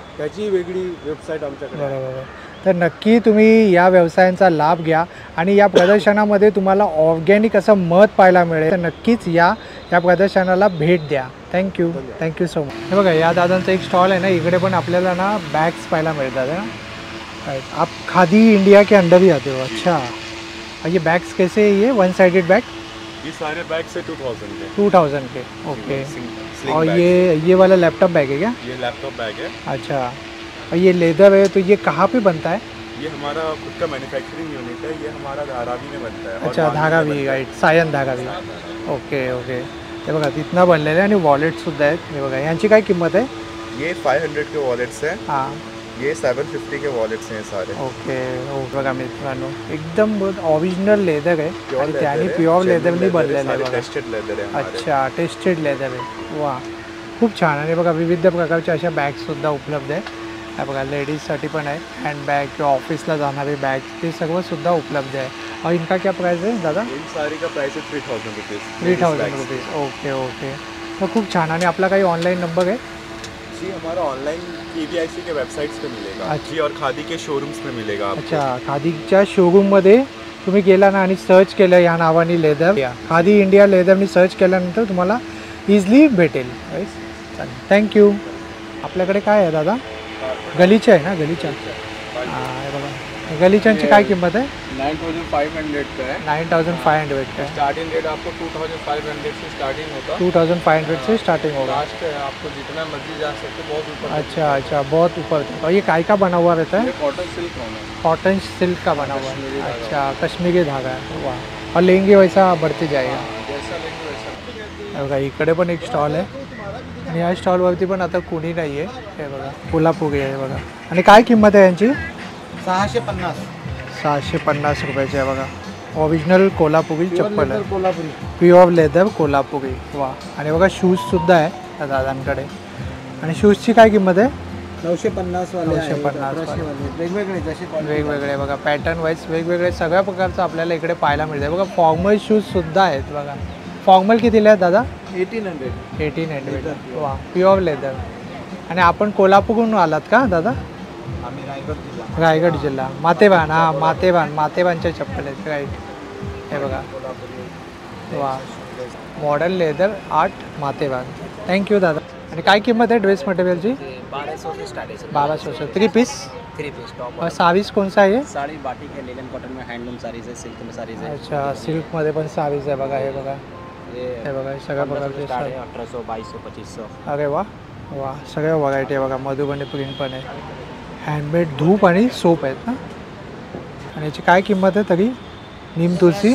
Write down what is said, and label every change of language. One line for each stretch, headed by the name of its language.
Marathi: त्याची वेगळी वेबसाईट आमच्याकडे. तर नक्की तुम्ही या व्यवसायांचा लाभ घ्या. आणि या प्रदर्शनामध्ये तुम्हाला ऑर्गॅनिक असं मध पाहायला मिळेल. तर नक्कीच या प्रदर्शनाला भेट द्या. Thank you so much. हे बघा, या दादांचा एक स्टॉल आहे ना, इकडे पण आपल्याला ना बॅग्स पाहायला मिळतात ना.
Hindi: आप खादी इंडिया के अंदर ही आते हो. अच्छा. ये बैग्स कैसे है? ये 1 साइडेड बैग? ये सारे बैग से 2000 के. ओके. और ये वाला लैपटॉप बैग है क्या? ये लैपटॉप बैग है. अच्छा. और ये लेदर है, तो ये कहाँ पे बनता है? ये हमारा खुद का मैन्युफैक्चरिंग यूनिट है. ये हमारा धारावी में बनता है. अच्छा, धारावी. राईट. सायन धारावी. ओके.
Marathi: हे बघा, तिथनं बनलेलं आहे. आणि वॉलेटसुद्धा आहेत. हे बघा, यांची काय किंमत आहे?
Hindi: ये 500 के वॉलेट्स हैं. हां. ये 750 के वॉलेट्स हैं सारे.
English: Okay.
Marathi: बघा मित्रांनो, एकदम ओरिजिनल लेदर आहे आणि त्याने प्युअर लेदरनी बनलेलं आहे. टेस्टेड लेदर आहे. अच्छा, टेस्टेड लेदर आहे. वा, खूप छान. आणि बघा, विविध प्रकारच्या अशा बॅग्ससुद्धा उपलब्ध आहे. हे बघा, लेडीजसाठी पण आहे, हँडबॅग किंवा ऑफिसला जाणारे बॅग, ते सर्वसुद्धा उपलब्ध आहे.
Hindi: और इनका क्या प्राइस है दादा? इन सारी का प्राइस है 3000 रुपीज़.
Marathi: 3000 रुपीज़. ओके. तो खूप छान. आणि आपला काही ऑनलाईन नंबर आहे?
Hindi: जी, हमारा ऑनलाइन KVIC के वेबसाइट्स पे मिलेगा. जी, और खादी के शोरूम्स में मिलेगा आपको.
Marathi: अच्छा, खादीच्या शोरूममध्ये तुम्ही गेला ना आणि सर्च केलं या नावाने लेदर, खादी इंडिया लेदरनी सर्च केल्यानंतर तुम्हाला इझिली भेटेल. चालेल, थँक्यू. आपल्याकडे काय आहे दादा? गलीचा आहे ना? गलीचा. हां, बघा, गलीच्यांची काय किंमत आहे?
Hindi: 9500 का है. 9500 का. स्टार्टिंग रेट आपको 2500 से स्टार्टिंग होगा. 2500 से स्टार्टिंग होगा. लास्ट है, आपको जितना मर्जी जा सकते, बहुत ऊपर. अच्छा, बहुत ऊपर. और ये काय का बना हुआ रहता है? कॉटन सिल्क होना. कॉटन सिल्क का बना हुआ है. अच्छा, कश्मीरी धागा है. वाह. और लेंगे वैसा बढ़ते जाएगा. जैसा लेंगे वैसा.
Marathi: बघा, इकडे पण एक स्टॉल आहे आणि या स्टॉलवरती पण आता कोणी नाही आहे. हे बघा, कोल्हापुरी आहे बघा. आणि काय किंमत आहे यांची? 650 रुपयाची आहे बघा. ओरिजिनल कोल्हापुरी चप्पल आहे. Pure leather Kolhapuri. वा. आणि बघा, शूजसुद्धा आहे त्या दादांकडे. आणि शूजची काय किंमत आहे?
Hindi: 950 वाले. 950
Marathi: वेगवेगळे, जसे वेगवेगळे बघा, पॅटर्न वाईज वेगवेगळे सगळ्या प्रकारचं आपल्याला इकडे पाहायला मिळते. बघा, फॉर्मल शूजसुद्धा आहेत बघा. फॉर्मल कितीला आहेत दादा? 1800. वा, प्युअर लेदर. आणि आपण कोल्हापूरहून आलात का दादा? आम्ही रायगड जिल्हा. मातेबान. हां, मातेबानच्या चप्पल आहेत. राईट. हे बघा, वा, मॉडर्न लेदर आर्ट मातेबान. थँक्यू दादा. आणि काय किंमत आहे ड्रेस मटेरियलची?
Hindi: 1200 से स्टार्ट है. 1200 से. 3 पीस
English: Top.
Hindi: और साड़ीज कौन सा है? साड़ी बाटिक है, लिनन कॉटन में, हैंडलूम साड़ीज है, सिल्क में साड़ीज है.
Marathi: अच्छा, सिल्कमध्ये पण साडीज आहे बघा. हे बघा, हे बघा, सगळ्या प्रकारचे. 1800, 2200, 2500. अरे वा, सगळ्या व्हरायटी आहे बघा. मधुबनी प्रिंट पण आहे. हँडमेड धूप आणि सोप आहेत ना. आणि याची काय किंमत आहे तरी?
Hindi: नीम तुलसी